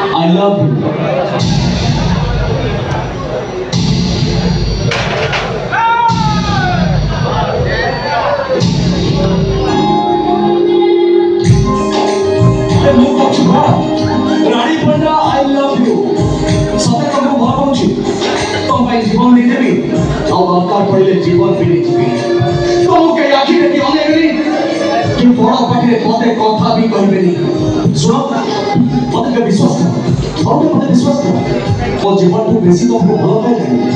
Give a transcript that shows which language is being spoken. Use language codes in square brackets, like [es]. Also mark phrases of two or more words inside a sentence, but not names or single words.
[en] love you. [or] ମୁଁ କହୁଛି ରାଣୀ ପଣ୍ଡା [en] I love you. [or] ସତେ ତମକୁ ଭଲ ପାଉଛି। ତମ ପାଇଁ ଜୀବନ ଦେଇଦେବି ଆଉ ଦରକାର ପଡ଼ିଲେ ଜୀବନ ବି ନେଇଯିବି। ତମକୁ କେହି ଆଖି ଦେଖି ଅନେଇବେନି କି ବଡ଼ ପାଖରେ ପଦେ କଥା ବି କହିବେନି। ଶୁଣ ମତେ ଟିକେ ବିଶ୍ୱାସ କର ଆଉ ମତେ ବିଶ୍ୱାସ କର ମୋ ଜୀବନଠୁ ବେଶୀ ତମକୁ ଭଲ ପାଇଲାଣି।